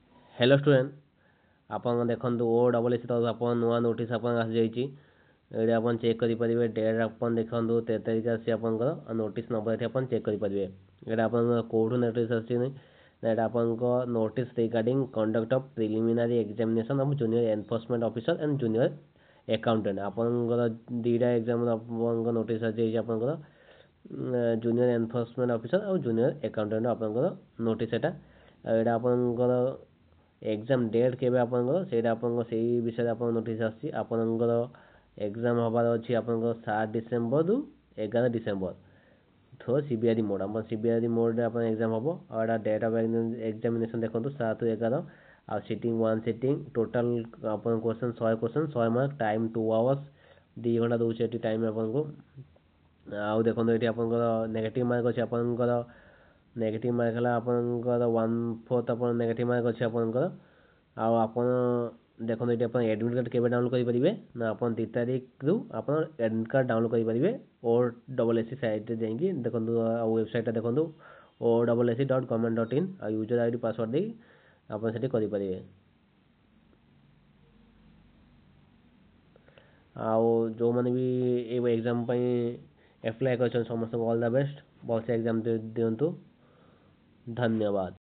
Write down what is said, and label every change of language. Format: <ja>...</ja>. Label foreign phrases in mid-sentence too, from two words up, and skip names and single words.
<en>hello student</en> <or>ଆପଣ ଦେଖନ୍ତୁ ଓ ଡବଲ ଏସ ତରଫ ଆପଣ ନୂଆ ନୋଟିସ ଆପଣ ଆସି ଯାଇଛି ଏଡେ ଆପଣ ଚେକ କରି ପାରିବେ ଡେଟ ଆପଣ ଦେଖନ୍ତୁ 13 ତାରିଖ ଆସି ଆପଣଙ୍କର</or> <en>notice number</en> <or>ଏଠି ଆପଣ ଚେକ କରି ପାରିବେ ଏଡା ଆପଣ କୋଡୁ ନୋଟିସ ଆସି ନାଇଁ ଏଡା ଆପଣଙ୍କୁ ନୋଟିସ</or> <en>regarding conduct of preliminary examination of junior enforcement officer and junior accountant</en> <or>ଆପଣଙ୍କର ଦିଟା ଏଗ୍ଜାମ ଆପଣଙ୍କର ନୋଟିସ ଆସି ଯାଇଛି ଆପଣଙ୍କର</or> <en>junior enforcement officer और junior accountant</en> <or>ଆପଣଙ୍କର ନୋଟିସ ଏଟା ଏଡା ଆପଣଙ୍କର</or> <en>exam date</en> <or>କେବେ ଆପଣଙ୍କର ସେଟା ଆପଣଙ୍କର ସେହି ବିଷୟ ଆପଣ ନୋଟିସ ଆସି ଆପଣଙ୍କର ଏଗ୍ଜାମ ହବାର ଅଛି ଆପଣଙ୍କର 7 ଡିସେମ୍ବର ରୁ 11 ଡିସେମ୍ବର</or> <en>through CBRE mode</en> <or>ଆପଣ</or> <en>CBRE mode</en> <or>ରେ ଆପଣ ଏଗ୍ଜାମ ହବୋ ଆଉ ଏଟା</or> <en>date of examination</en> <or>ଦେଖନ୍ତୁ 7 ରୁ 11 ଆ</or> <en>sitting 1 sitting total</en> <or>ଆପଣ କ୍ୱେଶ୍ଚନ</or> <en>100 mark time 2 hours</en> <or>2 ଘଣ୍ଟା ଦୋଚେ ଏଟି ଟାଇମ ଆପଣଙ୍କୁ ଆ ଦେଖନ୍ତୁ ଏଟି ଆପଣଙ୍କର</or> <en>negative mark</en> <or>ଅଛି ଆପଣଙ୍କର</or> <en>negative mark</en> <or>है ଆପଣଙ୍କର 1/4 ଆପଣ</or> <en>negative mark</en> <or>ଅଛି ଆପଣଙ୍କର ଆ ଆପଣ ଦେଖନ୍ତୁ ଏଟି ଆପଣ</or> <en>admit card</en> <or>କେବେ ଡାଉନଲୋଡ କରି ପାରିବେ ନା ଆପଣ 2 ତାରିଖ ରୁ ଆପଣ</or> <en>admit card download</en> <or>କରି ପାରିବେ ଆଉ ଡବଲ ଏସସି ସାଇଟ ରେ ଯାଇକି ଦେଖନ୍ତୁ ୱେବସାଇଟ ଦେଖନ୍ତୁ OSSC.government.in ଆ</or> <en>user ID password</en> <or>ଦେ ଆପଣ ସେଠି କରି ପାରିବେ ଆ ଜୋ ମାନେ ଭି ଏ ଏଗ୍ଜାମ ପାଇଁ ଆପ୍ଲାଇ କରଛନ ସମସ୍ତ</or> <en>all the best</en> <or>ବହୁତ ସେ ଏଗ୍ଜାମ ଦିଅନ୍ତୁ ଧନ୍ୟବାଦ।</or>